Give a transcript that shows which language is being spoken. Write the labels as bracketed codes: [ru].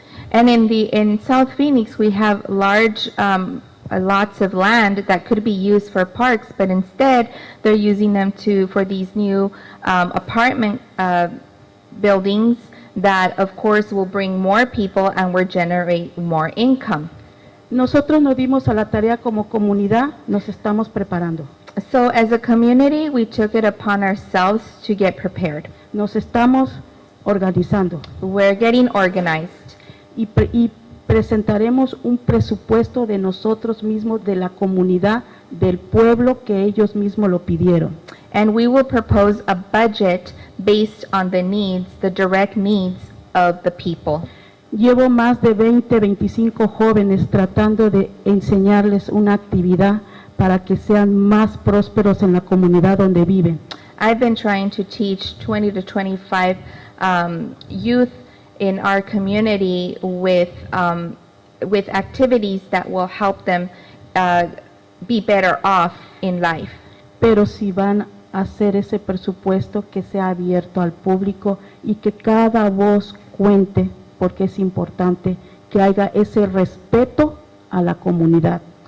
[en] And in South Phoenix, we have large lots of land that could be used for parks, but instead they're using them for these new apartment buildings that, of course, will bring more people and will generate more income. [es] Nosotros nos dimos a la tarea como comunidad, nos estamos preparando. [en] So as a community, we took it upon ourselves to get prepared. [es] Nos estamos organizando [en] We're getting organized. [es] y presentaremos un presupuesto de nosotros mismos, de la comunidad, del pueblo, que ellos mismos lo pidieron. [en] And we will propose a budget based on the direct needs of the people. [es] Llevo más de 25 jóvenes tratando de enseñarles una actividad para que sean más prósperos en la comunidad donde viven. [en] I've been trying to teach 20 to 25 youth in our community with with activities that will help them be better off in life. [es] Pero si van a hacer ese presupuesto, que sea abierto al público y que cada voz cuente, porque es importante que haya ese respeto a la comunidad.